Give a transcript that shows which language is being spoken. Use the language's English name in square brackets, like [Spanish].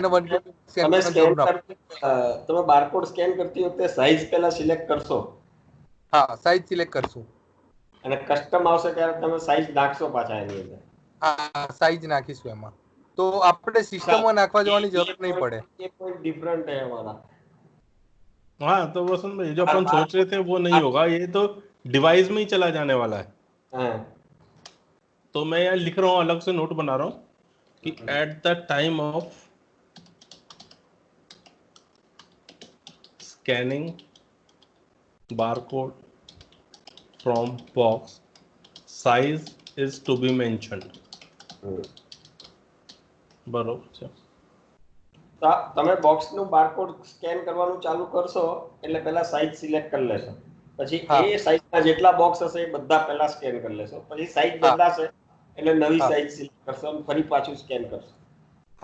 [Gujarati] એને 1 cubic scan તમે કરવાની સ્કેન જરૂર ના પડે। કરતી તમે બારકોડ સ્કેન કરતી વખતે સાઈઝ પહેલા સિલેક્ટ કરશો હા સાઈઝ સિલેક્ટ કરશું, અને કસ્ટમ આવશે ત્યારે તમે સાઈઝ નાખશો પાછા એની અંદર. હા સાઈઝ નાખીશું એમાં, તો આપણે સિસ્ટમમાં નાખવા જવાની જરૂર નહીં પડે। [Hindi] ये पॉइंट डिफरेंट है हमारा। हाँ, तो वसंत भाई जो हर अपन बार सोच रहे थे वो नहीं होगा, ये तो डिवाइस में ही चला जाने वाला है। हाँ, तो मैं यहाँ लिख रहा हूँ, अलग से नोट बना रहा हूँ कि [English] At the time of scanning barcode from box size is to be mentioned. [Gujarati] बरोबर છે। તો તમે બોક્સનું બારકોડ સ્કેન કરવાનું ચાલુ કરશો એટલે પહેલા સાઈઝ સિલેક્ટ કરી લેશો, પછી હા એ સાઈઝના જેટલા બોક્સ હશે એ બધા પહેલા સ્કેન કરી લેશો, પછી સાઈઝ હા બદલાશે એટલે નવી હા સાઈઝ સિલેક્ટ કરશો અને ફરી પાછું સ્કેન કરશો।